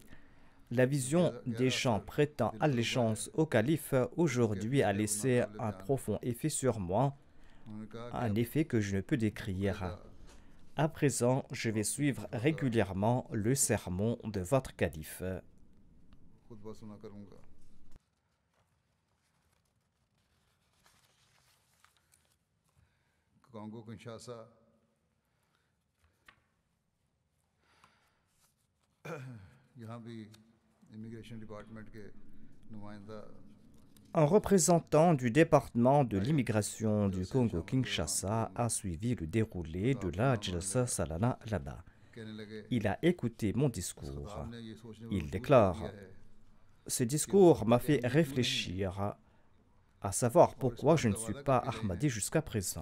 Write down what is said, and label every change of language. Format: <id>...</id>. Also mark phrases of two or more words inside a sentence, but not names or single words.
<fr>La vision des gens prêtant allégeance au calife aujourd'hui a laissé un profond effet sur moi, un effet que je ne peux décrire. À présent, je vais suivre régulièrement le sermon de votre calife. »</fr> <ur>Congo Kinshasa یہاں بھی</ur> <en>immigration department</en> <ur>کے نمائندہ</ur> <fr>Un représentant du département de l'immigration du Congo-Kinshasa a suivi le déroulé de la Jalsa Salana là-bas. Il a écouté mon discours. Il déclare « Ce discours m'a fait réfléchir à savoir pourquoi je ne suis pas Ahmadi jusqu'à présent.</fr>